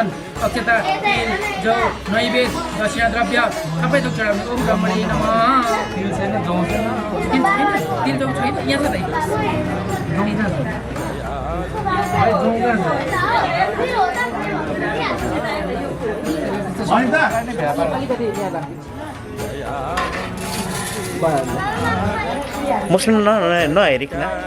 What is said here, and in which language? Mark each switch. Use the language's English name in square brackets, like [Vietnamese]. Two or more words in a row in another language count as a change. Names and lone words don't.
[Nepali] अक्षता तेल जौ नैवेद्य दक्षिणा द्रव्य सबै थोक चढाउनु [Sanskrit] ओम ब्रह्मणे नमः [Nepali] तिल छैन जौ छैन तिल जौ छैन यहाँ छ मुस्लिम नहेरिकन